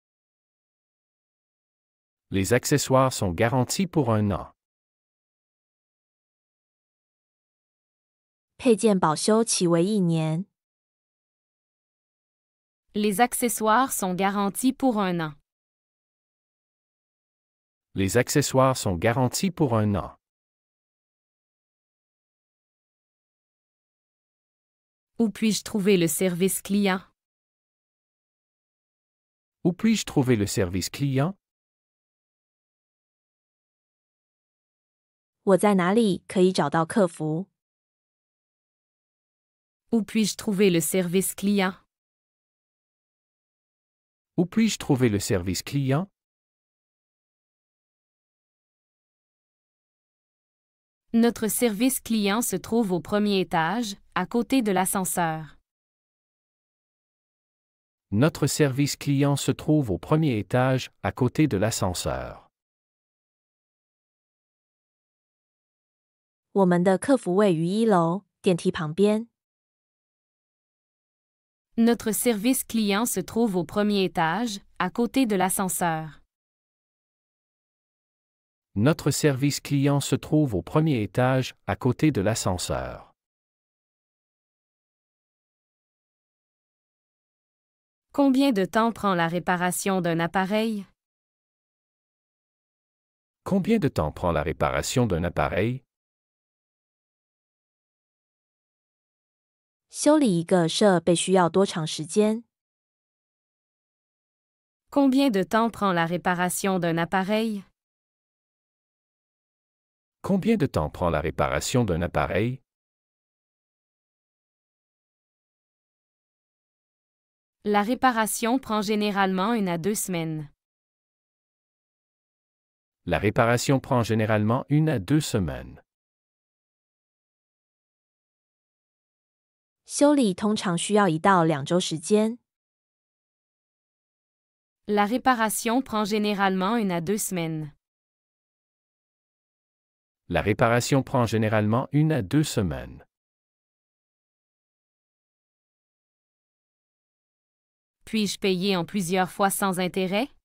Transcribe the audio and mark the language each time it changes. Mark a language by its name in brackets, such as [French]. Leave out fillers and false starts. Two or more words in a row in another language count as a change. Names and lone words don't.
[French] Les accessoires sont garantis pour 1 an. [Chinese] 配件保修期为1年。 [French] Les accessoires sont garantis pour 1 an. Les accessoires sont garantis pour 1 an. Où puis-je trouver le service client? Où puis-je trouver le service client? [Chinese] 我在哪里可以找到客服？ [French] Où puis-je trouver le service client? Où puis-je trouver le service client? Notre service client se trouve au premier étage, à côté de l'ascenseur. Notre service client se trouve au premier étage, à côté de l'ascenseur. [Chinese] 我们的客服位于1楼，电梯旁边。 [French] Notre service client se trouve au premier étage, à côté de l'ascenseur. Notre service client se trouve au premier étage, à côté de l'ascenseur. Combien de temps prend la réparation d'un appareil? Combien de temps prend la réparation d'un appareil? [Chinese] 修理一个设备需要多长时间？ [French] Combien de temps prend la réparation d'un appareil? Combien de temps prend la réparation d'un appareil? La réparation prend généralement 1 à 2 semaines. La réparation prend généralement 1 à 2 semaines. [Chinese] 修理通常需要1到2周时间。 [French] La réparation prend généralement 1 à 2 semaines. La réparation prend généralement 1 à 2 semaines. Puis-je payer en plusieurs fois sans intérêt?